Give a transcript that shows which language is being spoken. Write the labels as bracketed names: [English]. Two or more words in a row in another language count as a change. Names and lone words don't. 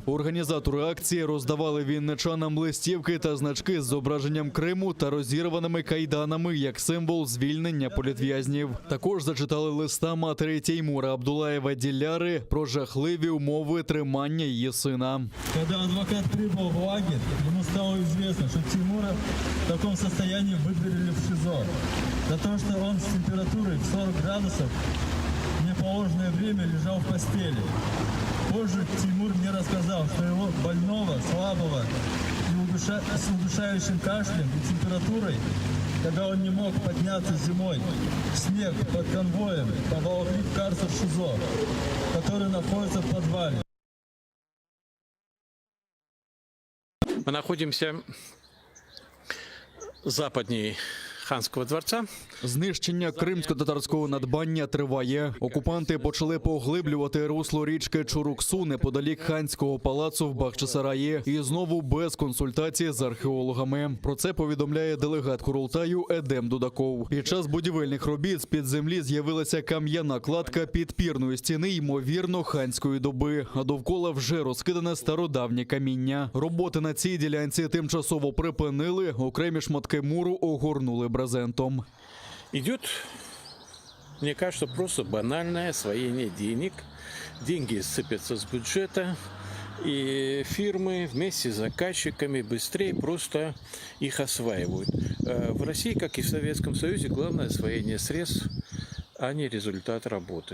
[Ukrainian] Організатори акції роздавали вінничанам листівки та значки з зображенням Криму та розірваними кайданами як символ звільнення політв'язнів. Також зачитали листа матері Теймура Абдулаєва Диляри про жахливі умови тримання її сина. [Russian] Когда адвокат прибыл в лагерь, ему стало известно, что Тимура в таком состоянии выдворили в ШИЗО. За то, что он с температурой в 40 градусов в неположенное время лежал в постели. Позже Тимур мне рассказал, что его больного, слабого и с удушающим кашлем и температурой, когда он не мог подняться зимой, в снег под конвоем поволокли в карцер ШИЗО, который находится в подвале. Мы находимся западнее Ханского дворца. [Ukrainian] Знищення кримсько-татарського надбання триває. Окупанти почали поглиблювати русло річки Чуруксу неподалік ханського палацу в Бахчисараї. І знову без консультації з археологами. Про це повідомляє делегат Курултаю Едем Дудаков. Під час будівельних робіт з-під землі з'явилася кам'яна кладка підпірної стіни, ймовірно, ханської доби. А довкола вже розкидане стародавнє каміння. Роботи на цій ділянці тимчасово припинили, окремі шматки муру огорнули брезентом. [Russian] Идет, мне кажется, просто банальное освоение денег. Деньги сыпятся с бюджета, и фирмы вместе с заказчиками быстрее просто их осваивают. В России, как и в Советском Союзе, главное освоение средств, а не результат работы.